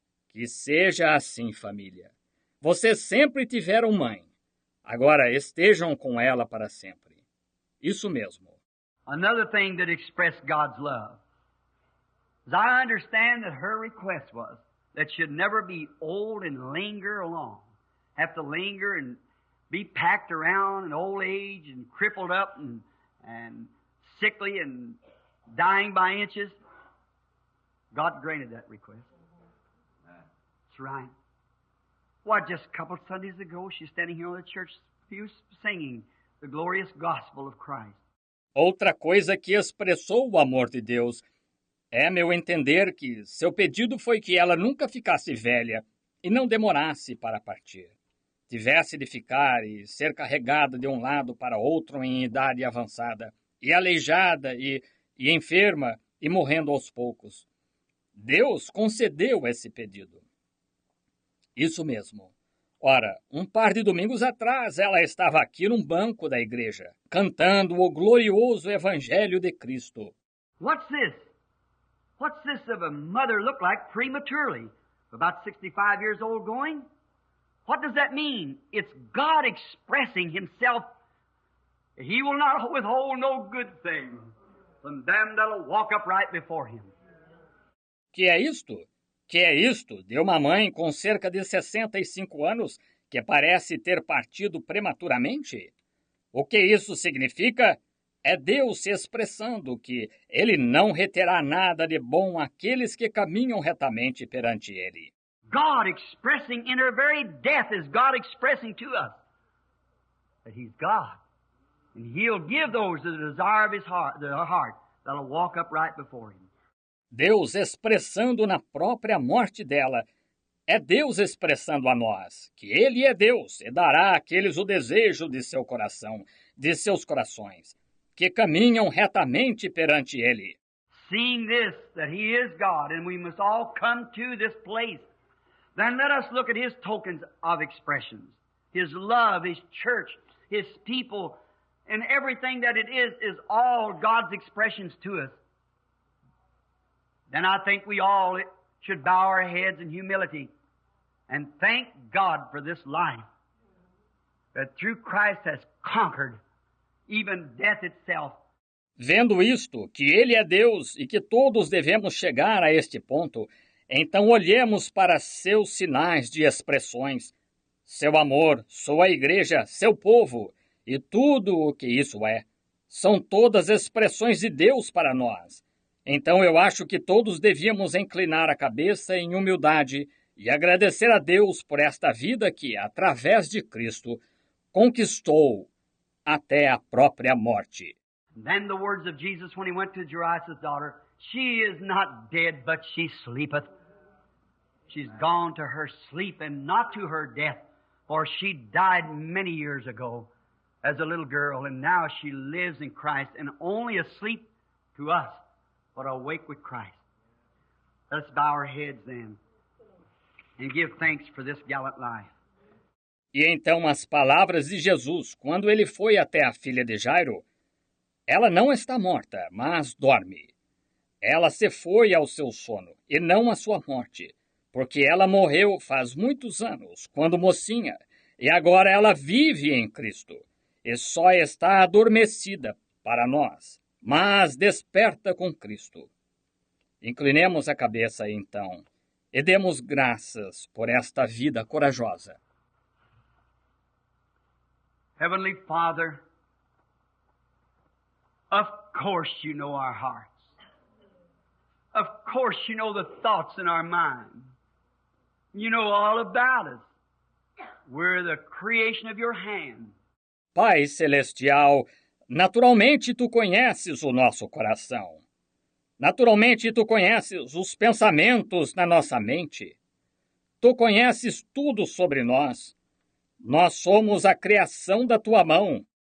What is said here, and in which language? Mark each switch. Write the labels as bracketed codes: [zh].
[pt] Que seja assim, família. Vocês sempre tiveram mãe. Agora estejam com ela para sempre. Isso mesmo. [en] Another thing that expressed God's love is I understand that her request was that she'd never be old and linger along, have to linger and be packed around in old age and crippled up and sickly and dying by inches. God granted that request. That's right. Why, just a couple of Sundays ago, she's standing here on the church pew singing the glorious gospel of Christ. [pt] Outra coisa que expressou o amor de Deus é meu entender que seu pedido foi que ela nunca ficasse velha e não demorasse para partir. Tivesse de ficar e ser carregada de um lado para outro em idade avançada, e aleijada e enferma e morrendo aos poucos. Deus concedeu esse pedido. Isso mesmo. Ora, um par de domingos atrás ela estava aqui num banco da igreja, cantando o glorioso Evangelho de Cristo. [en] What's this? What's this of a mother look like prematurely? About 65 years old going? What does that mean? It's God expressing Himself. He will not withhold no good thing from them that'll walk upright before Him. [pt] Que é isto? Que é isto de uma mãe com cerca de 65 anos que parece ter partido prematuramente? O que isso significa? É Deus se expressando que Ele não reterá nada de bom àqueles que caminham retamente perante Ele. [en] God expressing in her very death is God expressing to us that He's God. And He'll give those the desire of His heart, their heart, that'll walk upright before Him. [pt] Deus expressando na própria morte dela. É Deus expressando a nós que Ele é Deus e dará àqueles o desejo de seu coração, de seus corações, que caminham retamente perante Ele. [en] Seeing this, that He is God, and we must all come to this place, then let us look at His tokens of expressions. His love, His church, His people, and everything that it is all God's expressions to us. Then I think we all should bow our heads in humility and thank God for this life that through Christ has conquered even death itself. [pt] Vendo isto, que Ele é Deus e que todos devemos chegar a este ponto, então olhemos para seus sinais de expressões, seu amor, sua igreja, seu povo e tudo o que isso é. São todas expressões de Deus para nós. Então eu acho que todos devíamos inclinar a cabeça em humildade e agradecer a Deus por esta vida que, através de Cristo, conquistou até a própria morte. [en] Then the words of Jesus when He went to Jairus' daughter, she is not dead, but she sleepeth. She's gone to her sleep and not to her death, for she died many years ago as a little girl, and now she lives in Christ and only asleep to us, but awake with Christ. Let's bow our heads then and give thanks for this gallant life. [pt] E então as palavras de Jesus, quando ele foi até a filha de Jairo, ela não está morta, mas dorme. Ela se foi ao seu sono, e não à sua morte, porque ela morreu faz muitos anos, quando mocinha, e agora ela vive em Cristo, e só está adormecida para nós, mas desperta com Cristo. Inclinemos a cabeça, então, e demos graças por esta vida corajosa. [en] Heavenly Father, of course You know our hearts. Of course You know the thoughts in our mind. You know all about us. We're the creation of your hand. [pt] Pai Celestial, naturalmente tu conheces o nosso coração. Naturalmente tu conheces os pensamentos na nossa mente. Tu conheces tudo sobre nós. Nós somos a criação da tua mão.